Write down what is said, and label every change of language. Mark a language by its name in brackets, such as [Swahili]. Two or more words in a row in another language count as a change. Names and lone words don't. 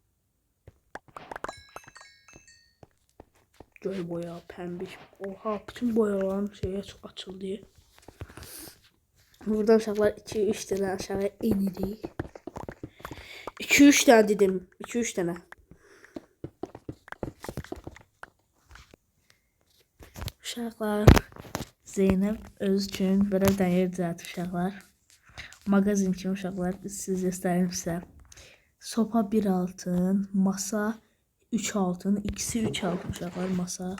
[Azerbaijani] Göy boya, pembiş. [Turkish] Oha bütün boyaların şeye açıldı. Buradan uşaqlar 2-3 tane aşağı inirik. 2-3 tane dedim. 2-3 tane. [Azerbaijani] Uşaqlar Zeynep öz üçün belə dəyər düzəltdi uşaqlar. Mağazin kimi uşaqlar siz göstərim sizə. Sopa 1 altın, masa 3 altın, ikisi 3 altın uşaqlar masa.